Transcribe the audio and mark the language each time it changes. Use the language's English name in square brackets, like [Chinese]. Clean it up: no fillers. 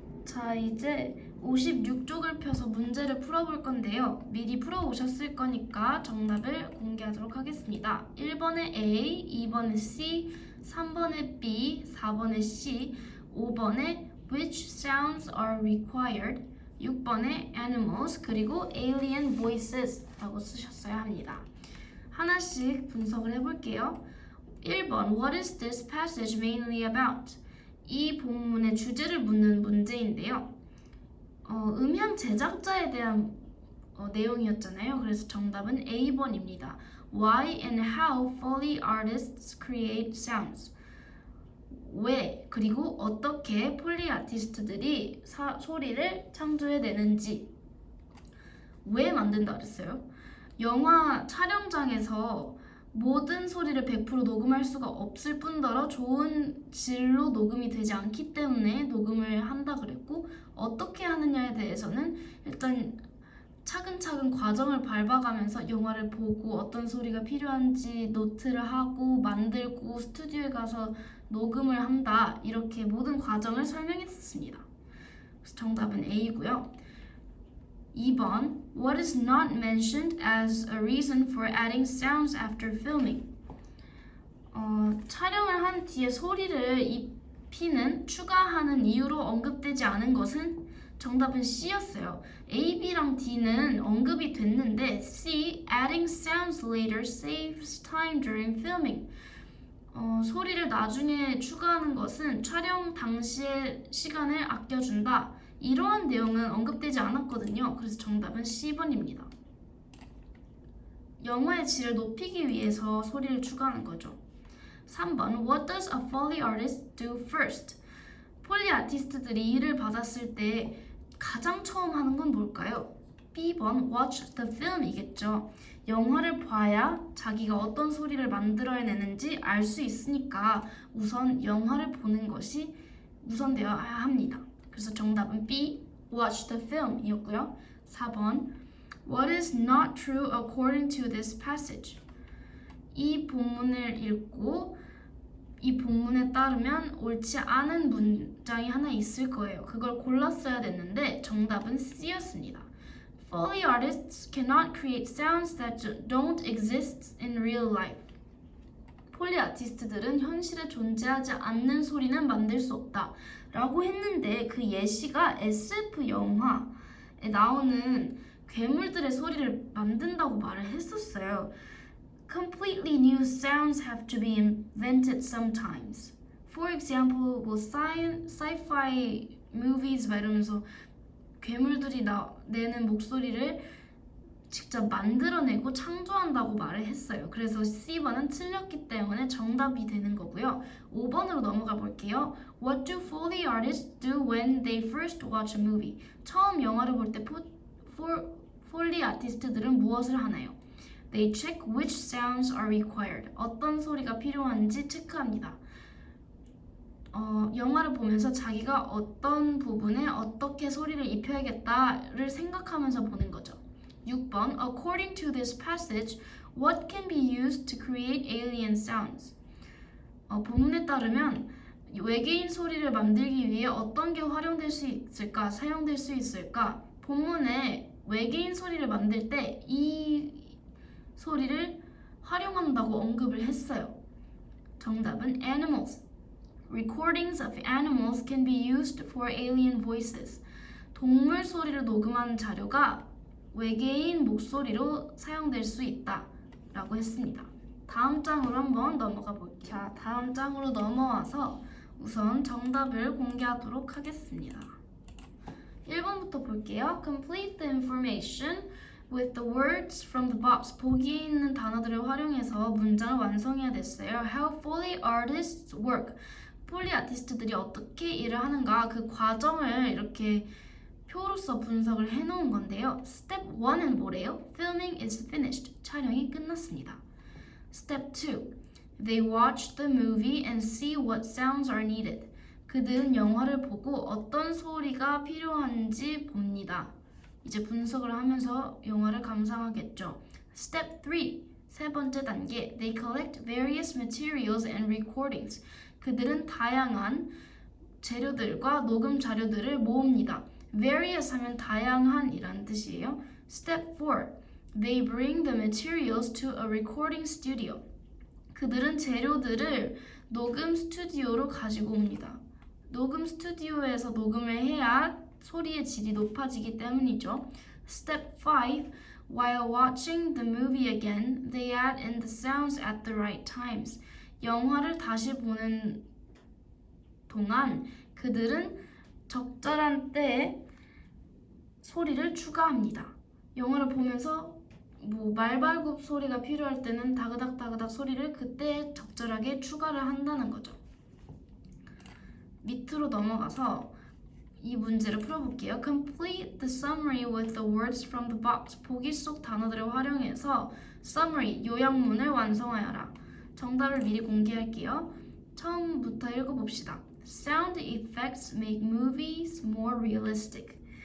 [Korean] 자, 이제 56쪽을 펴서 문제를 풀어볼 건데요. 미리 풀어오셨을 거니까 정답을 공개하도록 하겠습니다. 1번에 A, 2번에 C, 3번에 B, 4번에 C, 5번에 [English] Which sounds are required, [Korean] 6번에 Animals, 그리고 Alien Voices 라고 쓰셨어야 합니다. 하나씩 분석을 해볼게요. 1번 [English] What is this passage mainly about? [Korean] 이 본문의 주제를 묻는 문제인데요. 음향 제작자에 대한 내용이었잖아요. 그래서 정답은 A번입니다. [English] Why and how Foley artists create sounds. [Korean] 왜 그리고 어떻게 폴리 아티스트들이 소리를 창조해내는지. 왜 만든다 그랬어요? 영화 촬영장에서 모든 소리를 100% 녹음할 수가 없을 뿐더러 좋은 질로 녹음이 되지 않기 때문에 녹음을 한다 그랬고, 어떻게 하느냐에 대해서는 일단 차근차근 과정을 밟아가면서 영화를 보고 어떤 소리가 필요한지 노트를 하고 만들고 스튜디오에 가서 녹음을 한다, 이렇게 모든 과정을 설명했습니다. 그래서 정답은 A고요. [English] 2번 What is not mentioned as a reason for adding sounds after filming? [Korean] 촬영을 한 뒤에 소리를 입히는, 추가하는 이유로 언급되지 않은 것은 정답은 C였어요. [English] A, [Korean] B랑 D는 언급이 됐는데 [English] C, adding sounds later saves time during filming. [Korean] 소리를 나중에 추가하는 것은 촬영 당시의 시간을 아껴준다, 이러한 내용은 언급되지 않았거든요. 그래서 정답은 C번입니다. 영화의 질을 높이기 위해서 소리를 추가하는 거죠. [English] 3번 What does a Foley artist do first? [Korean] 폴리 아티스트들이 일을 받았을 때 가장 처음 하는 건 뭘까요? B번 [English] Watch the film [Korean] 이겠죠. 영화를 봐야 자기가 어떤 소리를 만들어내는지 알 수 있으니까 우선 영화를 보는 것이 우선되어야 합니다. 그래서 정답은 [English] B, watch the film 이었고요. 4번 What is not true according to this passage? [Korean] 이 본문을 읽고 이 본문에 따르면 옳지 않은 문장이 하나 있을 거예요. 그걸 골랐어야 됐는데 정답은 C였습니다. [English] Foley artists cannot create sounds that don't exist in real life. [Korean] 폴리 아티스트들은 현실에 존재하지 않는 소리는 만들 수 없다 라고 했는데, 그 예시가 SF 영화에 나오는 괴물들의 소리를 만든다고 말을 했었어요. [English] Completely new sounds have to be invented sometimes. For example, [Korean] 뭐 [English] sci-fi movies [Korean] 막 이러면서 괴물들이 내는 목소리를 직접 만들어내고 창조한다고 말을 했어요. 그래서 C번은 틀렸기 때문에 정답이 되는 거고요. 5번으로 넘어가 볼게요. [English] What do Foley artists do when they first watch a movie? [Korean] 처음 영화를 볼 때 폴리 아티스트들은 무엇을 하나요? [English] They check which sounds are required. [Korean] 어떤 소리가 필요한지 체크합니다. 영화를 보면서 자기가 어떤 부분에 어떻게 소리를 입혀야겠다를 생각하면서 보는 거죠. [English] 6번 According to this passage, what can be used to create alien sounds? [Korean] 본문에 따르면 외계인 소리를 만들기 위해 어떤 게 활용될 수 있을까, 사용될 수 있을까? 본문에 외계인 소리를 만들 때 이 소리를 활용한다고 언급을 했어요. 정답은 Animals. [English] Recordings of animals can be used for alien voices. [Korean] 동물 소리를 녹음한 자료가 외계인 목소리로 사용될 수 있다 라고 했습니다. 다음 장으로 한번 넘어가 볼게요. 자, 다음 장으로 넘어와서 우선 정답을 공개하도록 하겠습니다. 1번부터 볼게요. [English] Complete the information with the words from the box. [Korean] 보기에 있는 단어들을 활용해서 문장을 완성해야 됐어요. [English] How Foley artists work. [Korean] 폴리 아티스트들이 어떻게 일을 하는가, 그 과정을 이렇게 표로서 분석을 해놓은 건데요. [English] Step 1은 [Korean] 뭐래요? [English] Filming is finished. [Korean] 촬영이 끝났습니다. [English] Step 2. They watch the movie and see what sounds are needed. [Korean] 그들은 영화를 보고 어떤 소리가 필요한지 봅니다. 이제 분석을 하면서 영화를 감상하겠죠. Step 3. 세 번째 단계. [English] They collect various materials and recordings. [Korean] 그들은 다양한 재료들과 녹음 자료들을 모읍니다. various 하면 다양한 이라는 뜻이에요. [English] Step 4. They bring the materials to a recording studio. [Korean] 그들은 재료들을 녹음 스튜디오로 가지고 옵니다. 녹음 스튜디오에서 녹음을 해야 소리의 질이 높아지기 때문이죠. [English] Step 5. While watching the movie again, they add in the sounds at the right times. [Korean] 영화를 다시 보는 동안 그들은 적절한 때에 소리를 추가합니다. 영화를 보면서 말발굽 소리가 필요할 때는 다그닥 다그닥 소리를 그때 적절하게 추가를 한다는 거죠. 밑으로 넘어가서 이 문제를 풀어볼게요. [English] Complete the summary with the words from the box. [Korean] 보기 속 단어들을 활용해서 summary, 요약문을 완성하여라. 정답을 미리 공개할게요. 처음부터 읽어봅시다. [English] Sound effects make movies more realistic.